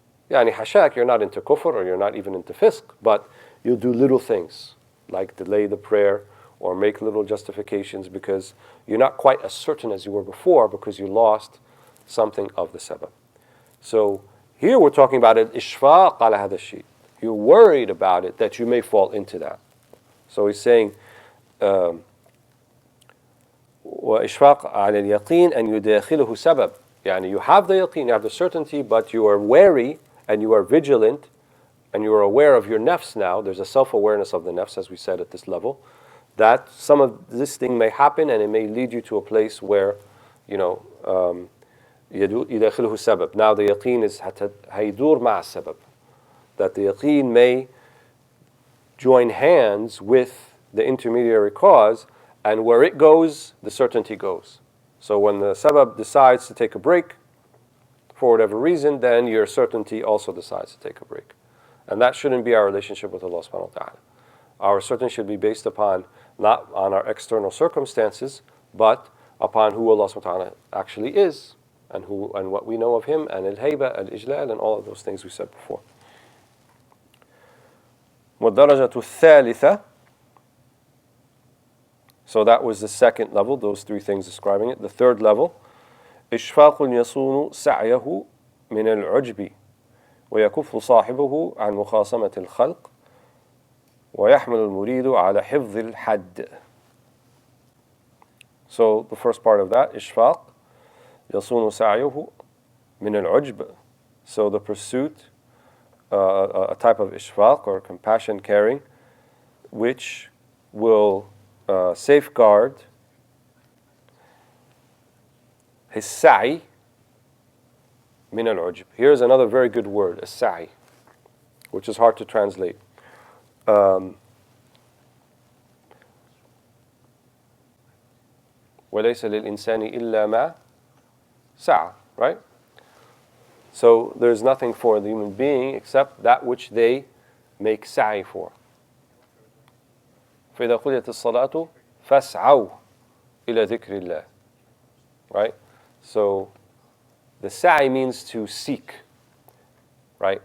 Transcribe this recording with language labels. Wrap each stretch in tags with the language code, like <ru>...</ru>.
<en>Yani hashak, you're not into kufr or you're not even into fisq, but you'll do little things like delay the prayer or make little justifications because you're not quite as certain as you were before because you lost something of the sabab. So here we're talking about it, ishfaq ala hada shay. You're worried about it that you may fall into that. So he's saying,</en> <ar>وإشفاق على اليقين أن يداخله سبب.</ar> <en>يعني you have the yaqeen, you have the certainty, but you are wary and you are vigilant and you are aware of your nafs now. There's a self-awareness of the nafs, as we said at this level, that some of this thing may happen and it may lead you to a place where,</en> <ar>يداخله سبب.</ar> <en>Now the yaqeen is</en> <ar>هيدور مع السبب.</ar> <en>That the yaqeen may join hands with the intermediary cause, and where it goes, the certainty goes. So when the sabab decides to take a break, for whatever reason, then your certainty also decides to take a break. And that shouldn't be our relationship with Allah subhanahu wa ta'ala. Our certainty should be based upon, not on our external circumstances, but upon who Allah subhanahu wa ta'ala actually is, and what we know of Him, and al-hayba, al-ijlal, and all of those things we said before.</en> <ar>والدرجة الثالثة,</ar> <en>so that was the second level, those three things describing it. The third level,</en> <ar>إشفاق يصون سعيه من العجب ويكف صاحبه عن مخاصمة الخلق ويحمل المريد على حفظ الحد.</ar> <en>So the first part of that,</en> <ar>إشفاق يصون سعيه من العجب.</ar> <en>So the pursuit, a type of ishfaq or compassion, caring, which will safeguard his sa'i min al-ujb. Here's another very good word, a sa'i, which is hard to translate.</en> <ar>وَلَيْسَ لِلْإِنسَانِ إِلَّا مَا سَعَى, right?</ar> <en>So there's nothing for the human being except that which they make sa'i for.</en> <ar>فَإِذَا قُضِيَتِ الصَّلَاةُ فَاسْعَوْا إِلَى ذِكْرِ اللَّهِ. Right?</ar> <en>So the sa'i means to seek, right?</en>